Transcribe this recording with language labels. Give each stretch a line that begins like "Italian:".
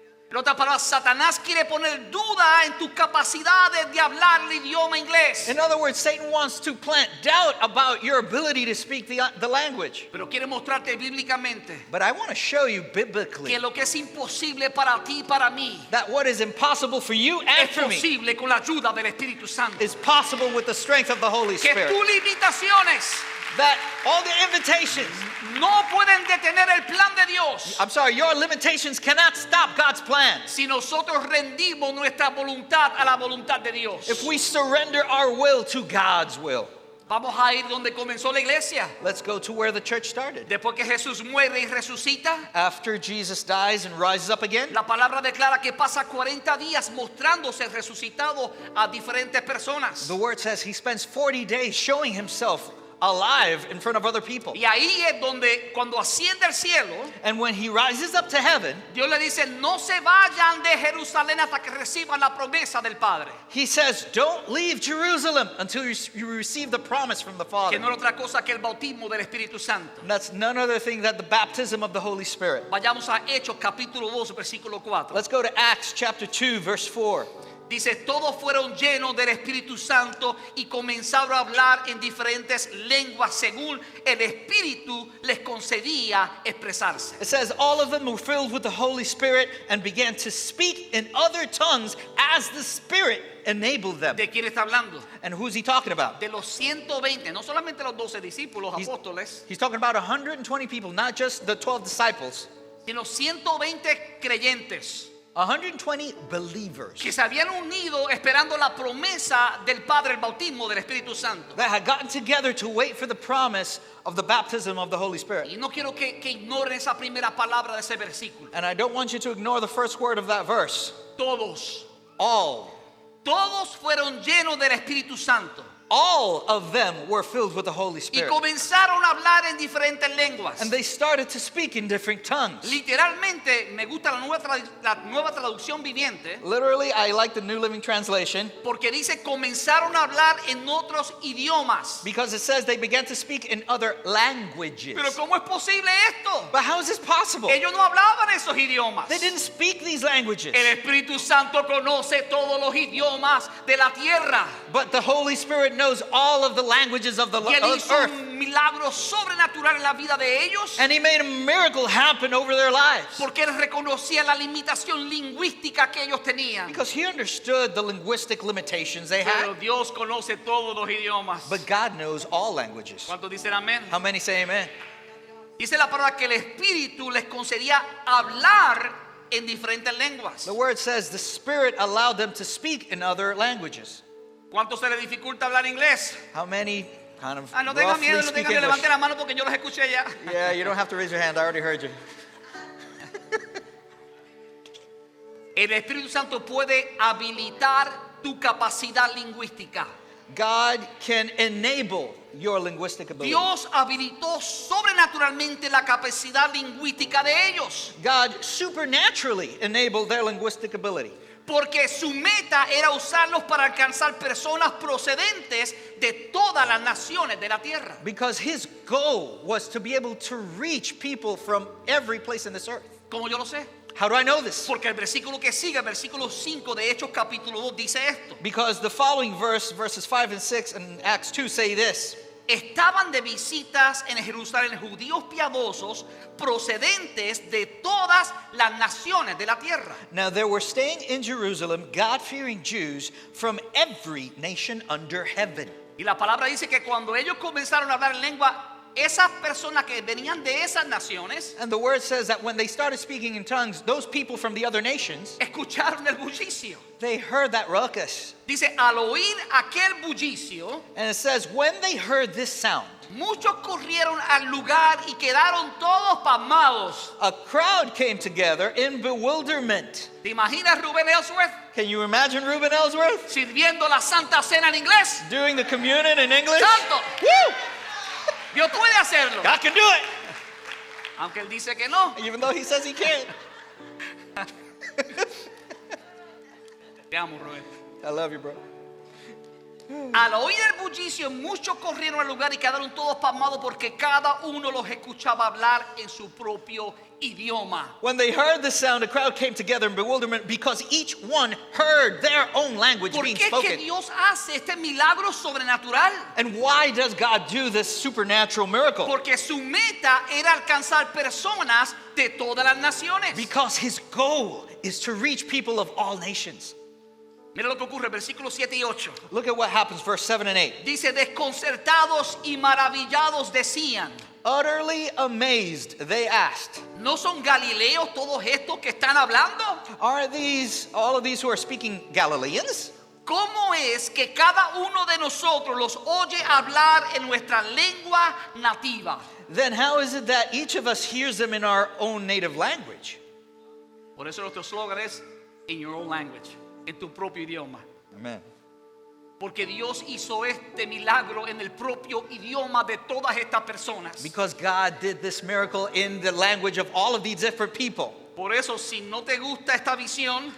Spanish: En otras palabras, Satanás quiere poner duda en tus capacidades de hablar el idioma inglés.
English: In other words, Satan wants to plant doubt about your ability to speak the language.
Spanish: Pero quiere mostrarte bíblicamente
English: But I want to show you biblically
Spanish: que lo que es imposible para ti y para mí
English: that what is impossible for you and
Spanish: es
English: for me
Spanish: posible con la ayuda del Espíritu Santo.
English: is possible with the strength of the Holy
Spanish: Que
English: Spirit.
Spanish: tus limitaciones
English: That all the invitations,
Spanish: no pueden detener el plan de Dios
English: I'm sorry, your limitations cannot stop God's plan.
Spanish: si nosotros rendimos nuestra voluntad a la voluntad de Dios.
English: If we surrender our will to God's will.
Spanish: Vamos a ir donde comenzó la iglesia.
English: Let's go to where the church started.
Spanish: Después que Jesús muere y resucita,
English: After Jesus dies and rises up again,
Spanish: la palabra declara que pasa 40 días mostrándose resucitado a diferentes personas.
English: the word says he spends 40 days showing himself alive in front of other people.
Spanish: Y ahí es donde cuando asciende al cielo,
English: And when he rises up to heaven,
Spanish: Dios le dice, no se vayan de Jerusalén hasta que reciban la promesa del Padre.
English: he says, don't leave Jerusalem until you receive the promise from the Father.
Spanish: Que no es otra cosa que el bautismo del Espíritu Santo.
English: And that's none other thing than the baptism of the Holy Spirit.
Spanish: Vayamos a Hechos capítulo 2, versículo 4.
English: Let's go to Acts chapter 2, verse 4.
Spanish: Dice, todos fueron llenos del Espíritu Santo y comenzaron a hablar en diferentes lenguas según el Espíritu les concedía expresarse.
English: It says, all of them were filled with the Holy Spirit and began to speak in other tongues as the Spirit enabled them.
Spanish: ¿De quién está hablando?
English: And who's he talking about?
Spanish: De los 120, no solamente los 12 discípulos, apóstoles,
English: He's talking about 120 people, not just the 12 disciples.
Spanish: sino 120 creyentes
English: 120 believers
Spanish: que se habían unido esperando la promesa del Padre, el bautismo del Espíritu Santo.
English: that had gotten together to wait for the promise of the baptism of the Holy Spirit.
Spanish: Y no quiero que ignoren esa primera palabra de ese versículo.
English: And I don't want you to ignore the first word of that verse.
Spanish: Todos
English: All.
Spanish: fueron llenos del Espíritu Santo
English: all of them were filled with the Holy Spirit.
Spanish: comenzaron a hablar en diferentes lenguas.
English: And they started to speak in different tongues.
Spanish: Literalmente me gusta la nueva traducción viviente
English: Literally, I like the New Living Translation
Spanish: porque dice comenzaron a hablar en otros idiomas.
English: because it says they began to speak in other languages.
Spanish: Pero ¿cómo es posible esto?
English: But how is this possible?
Spanish: Ellos no hablaban esos idiomas.
English: They didn't speak these languages.
Spanish: El Espíritu Santo conoce todos los idiomas de la tierra.
English: But the Holy Spirit knows all of the languages of the
Spanish: Y Él hizo
English: earth.
Spanish: un milagro sobrenatural en la vida de ellos
English: And He made a miracle happen over their lives.
Spanish: porque Él reconocía la limitación lingüística que ellos tenían.
English: Because He understood the linguistic limitations they
Spanish: Pero
English: had.
Spanish: Dios conoce todos los idiomas.
English: But God knows all languages.
Spanish: ¿Cuántos dicen amén?
English: How many say amen?
Spanish: Dice la palabra que el Espíritu les concedía hablar en diferentes lenguas.
English: The word says the Spirit allowed them to speak in other languages.
Spanish: ¿Cuánto se le dificulta hablar inglés?
English: How many kind of
Spanish: No tengan
English: roughly
Spanish: miedo, no
English: speak
Spanish: tengan que
English: English?
Spanish: levanten la mano porque yo los escuché ya.
English: Yeah, you don't have to raise your hand. I already heard you.
Spanish: El Espíritu Santo puede habilitar tu capacidad lingüística.
English: God can enable your linguistic ability.
Spanish: Dios habilitó sobrenaturalmente la capacidad lingüística de ellos,
English: God supernaturally enabled their linguistic ability
Spanish: porque su meta era usarlos para alcanzar personas procedentes de todas las naciones de la tierra.
English: because His goal was to be able to reach people from every place in this earth.
Spanish: ¿Cómo yo lo sé?
English: How do I know this?
Spanish: Porque el versículo que sigue, el versículo 5 de Hechos capítulo 2 dice esto.
English: Because the following verses 5 and 6 in Acts 2 say this.
Spanish: Estaban de visitas en Jerusalén judíos piadosos procedentes de todas las naciones de la tierra.
English: Now there were staying in Jerusalem God-fearing Jews from every nation under heaven.
Spanish: Y la palabra dice que cuando ellos comenzaron a hablar en lengua, esas personas que venían de esas naciones
English: And the word says that when they started speaking in tongues, those people from the other nations,
Spanish: escucharon el bullicio.
English: they heard that ruckus.
Spanish: Dice, al oír aquel bullicio,
English: And it says, when they heard this sound,
Spanish: muchos corrieron al lugar y quedaron todos pasmados.
English: a crowd came together in bewilderment.
Spanish: ¿Te imaginas Rubén Ellsworth
English: Can you imagine Reuben Ellsworth
Spanish: sirviendo la Santa Cena en inglés?
English: doing the communion in English?
Spanish: ¡Santo!
English: Woo!
Spanish: Dios puede hacerlo,
English: God can do it,
Spanish: aunque él dice que no.
English: even though He says He can't.
Spanish: Te amo, Rubén.
English: I love you, bro.
Spanish: Al oír el bullicio, muchos corrieron al lugar y quedaron todos pasmados porque cada uno los escuchaba hablar en su propio idioma.
English: When they heard the sound, a crowd came together in bewilderment because each one heard their own language
Spanish: ¿Por
English: being
Spanish: qué es que
English: spoken.
Spanish: Dios hace este milagro sobrenatural?
English: And why does God do this supernatural miracle?
Spanish: Porque su meta era alcanzar personas de todas las naciones.
English: Because His goal is to reach people of all nations.
Spanish: Mira lo que ocurre, versículos 7 y 8.
English: Look at what happens, verse 7 and 8.
Spanish: Dice, desconcertados y maravillados decían,
English: Utterly amazed, they asked,
Spanish: ¿no son galileos todos estos que están hablando?
English: are these, all of these who are speaking Galileans?
Spanish: ¿Cómo es que cada uno de nosotros los oye hablar en nuestra lengua nativa?
English: Then how is it that each of us hears them in our own native language?
Spanish: Por eso nuestro slogan es
English: in your own language,
Spanish: en tu propio idioma.
English: Amen.
Spanish: Porque Dios hizo este milagro en el propio idioma de todas estas personas.
English: Because God did this miracle in the language of all of these different people.
Spanish: Por eso, si no te gusta esta visión,